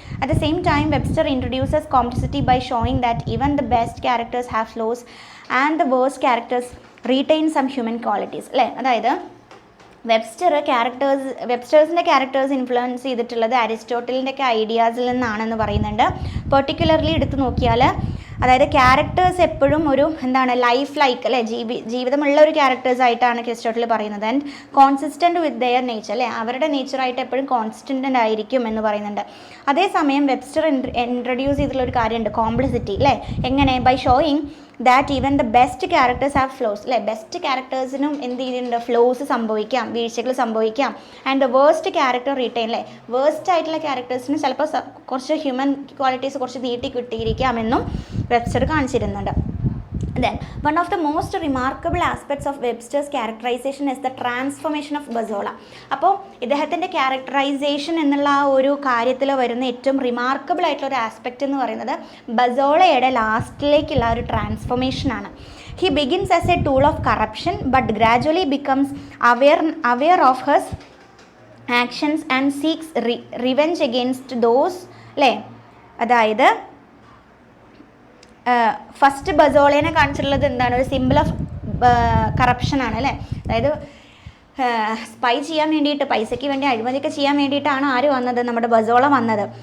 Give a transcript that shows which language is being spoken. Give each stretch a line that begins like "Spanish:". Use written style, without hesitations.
English: At the same time, Webster introduces complexity by showing that even the best characters have flaws and the worst characters retain some human qualities അല്ലേ.
Malayalam: അതായത് വെബ്സ്റ്റേഴ്സിൻ്റെ characters influence ചെയ്തിട്ടുള്ളത് അരിസ്റ്റോട്ടലിൻ്റെ ഒക്കെ ഐഡിയാസിൽ നിന്നാണെന്ന് പറയുന്നുണ്ട്. Particularly എടുത്തു നോക്കിയാൽ അതായത് ക്യാരക്ടേഴ്സ് എപ്പോഴും ഒരു എന്താണ് ലൈഫ് ലൈക്ക് അല്ലേ, ജീവിതമുള്ള ഒരു ക്യാരക്ടേഴ്സ് ആയിട്ടാണ് അരിസ്റ്റോട്ടിൽ പറയുന്നത്.
English: and consistent with their nature
Malayalam: അല്ലേ, അവരുടെ നേച്ചറായിട്ട് എപ്പോഴും കോൺസ്റ്റൻ്റ് ആയിരിക്കും എന്ന് പറയുന്നുണ്ട്. അതേസമയം വെബ്സ്റ്റർ ഇൻട്രൊഡ്യൂസ് ചെയ്തിട്ടുള്ള ഒരു കാര്യമുണ്ട്, കോംപ്ലിസിറ്റി അല്ലേ. എങ്ങനെ?
English: By showing that even the best characters have flaws അല്ലേ.
Malayalam: ബെസ്റ്റ് ക്യാരക്ടേഴ്സിനും എന്ത് ചെയ്തിട്ടുണ്ട്? ഫ്ലോസ് സംഭവിക്കാം, വീഴ്ചകൾ സംഭവിക്കാം.
English: and the worst character retain
Malayalam: അല്ലേ, വേസ്റ്റ് ആയിട്ടുള്ള ക്യാരക്ടേഴ്സിന് ചിലപ്പോൾ കുറച്ച് ഹ്യൂമൻ ക്വാളിറ്റീസ് കുറച്ച് നീട്ടി കിട്ടിയിരിക്കാമെന്നും Webster കാണിച്ചിരുന്നുണ്ട്.
English: Then, one of the most remarkable aspects of Webster's characterization is the transformation of Bazola.
Malayalam: അപ്പോൾ ഇദ്ദേഹത്തിൻ്റെ ക്യാരക്ടറൈസേഷൻ എന്നുള്ള ആ ഒരു കാര്യത്തിൽ വരുന്ന ഏറ്റവും റിമാർക്കബിൾ ആയിട്ടുള്ള ഒരു ആസ്പെക്റ്റ് എന്ന് പറയുന്നത് ബസോളയുടെ ലാസ്റ്റിലേക്കുള്ള ഒരു ട്രാൻസ്ഫോർമേഷനാണ്.
English: He begins as a tool of corruption but gradually becomes aware of his actions and seeks revenge against those അല്ലേ.
Malayalam: അതായത് ഫസ്റ്റ് ബസോളേനെ കാണിച്ചിട്ടുള്ളത് എന്താണ്? ഒരു സിമ്പിൾ ഓഫ് കറപ്ഷനാണ് അല്ലേ. അതായത് സ്പൈ ചെയ്യാൻ വേണ്ടിയിട്ട്, പൈസയ്ക്ക് വേണ്ടി അഴിമതിയൊക്കെ ചെയ്യാൻ വേണ്ടിയിട്ടാണ് ആര് വന്നത്? നമ്മുടെ ബസോള വന്നത്.